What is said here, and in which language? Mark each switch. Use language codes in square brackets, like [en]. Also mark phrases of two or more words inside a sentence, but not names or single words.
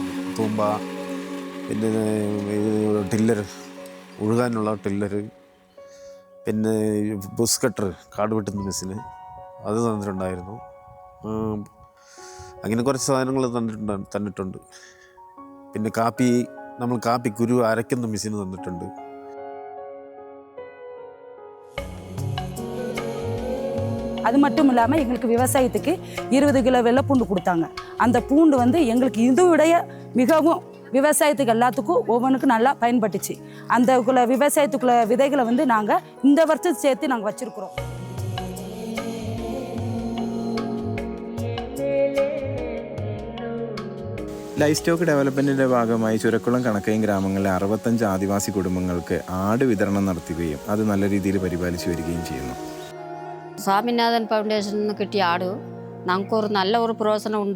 [ml] തൂമ്പ, പിന്നെ ടില്ലർ, ഉഴുകാനുള്ള ടില്ലർ, പിന്നെ [en] brush cutter, [ml] കാട് വെട്ടുന്ന മെഷീന്, അത് തന്നിട്ടുണ്ടായിരുന്നു. അങ്ങനെ കുറച്ച് സാധനങ്ങൾ തന്നിട്ടുണ്ട്. പിന്നെ കാപ്പി കുരു അരയ്ക്കുന്ന മെഷീൻ തന്നിട്ടുണ്ട്. [ta] அது மட்டும் இல்லாமல் எங்களுக்கு விவசாயத்துக்கு 20 கிலோ வெள்ளைப்பூண்டு கொடுத்தாங்க. அந்த பூண்டு வந்து எங்களுக்கு இதுவிடைய மிகவும் விவசாயத்துக்கு எல்லாத்துக்கும் ஒவ்வொன்றுக்கும் நல்லா பயன்பட்டுச்சு. அந்த விவசாயத்துக்குள்ள விதைகளை வந்து நாங்கள் இந்த வருஷம் சேர்த்து நாங்கள் வச்சுருக்குறோம். [en] livestock development [ml] ഭാഗമായി ചുരക്കുളം കണക്കയം ഗ്രാമങ്ങളിലെ 65 ആദിവാസി കുടുംബങ്ങൾക്ക് ആട് വിതരണം നടത്തുകയും അത് നല്ല രീതിയിൽ പരിപാലിച്ചു വരികയും ചെയ്യുന്നു. സ്വാമിനാഥൻ ഫൗണ്ടേഷനിൽ നിന്ന് കിട്ടിയ ആട് ഞങ്ങൾക്കൊരു നല്ല ഒരു പ്രയോജനമുണ്ട്.